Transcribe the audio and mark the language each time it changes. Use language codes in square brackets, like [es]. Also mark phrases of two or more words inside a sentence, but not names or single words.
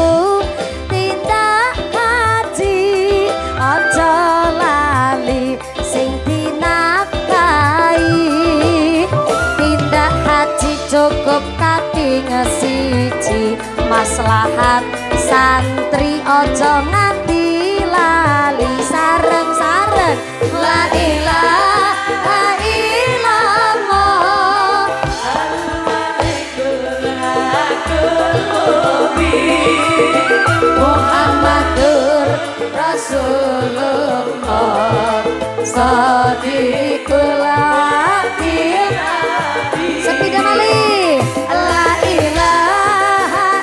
[jv] tindak haji ojo lali sing dinafkahi tindak haji cukup kaping siji maslahat santri ojo nganti lali sareng-sareng [ar] لا إله إلا الله محمد رسول الله صادق الأمين [jv] sepida malih [ar] لا إله